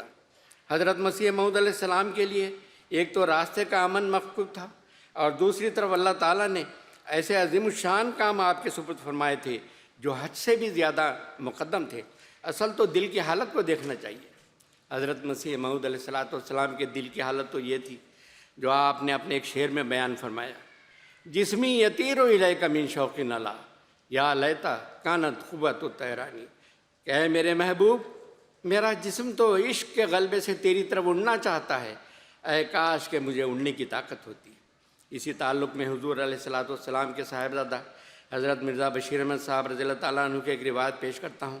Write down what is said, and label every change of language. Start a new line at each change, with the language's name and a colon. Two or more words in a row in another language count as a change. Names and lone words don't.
Urdu: حضرت مسیح موعود علیہ السلام کے لیے ایک تو راستے کا امن مفقود تھا، اور دوسری طرف اللہ تعالیٰ نے ایسے عظیم الشان کام آپ کے سپرد فرمائے تھے جو حج سے بھی زیادہ مقدم تھے۔ اصل تو دل کی حالت کو دیکھنا چاہیے۔ حضرت مسیح موعود علیہ السلام کے دل کی حالت تو یہ تھی جو آپ نے اپنے ایک شعر میں بیان فرمایا:
Arabic: جسمی یطیر الیک من شوق نلا یا لیتا کانت قوت الطیرانی،
Urdu: کہ اے میرے محبوب، میرا جسم تو عشق کے غلبے سے تیری طرف اڑنا چاہتا ہے، اے کاش کہ مجھے اڑنے کی طاقت ہوتی۔ اسی تعلق میں حضور علیہ السلام کے صاحبزادہ حضرت مرزا بشیر احمد صاحب رضی اللہ تعالیٰ عنہ کی ایک روایت پیش کرتا ہوں۔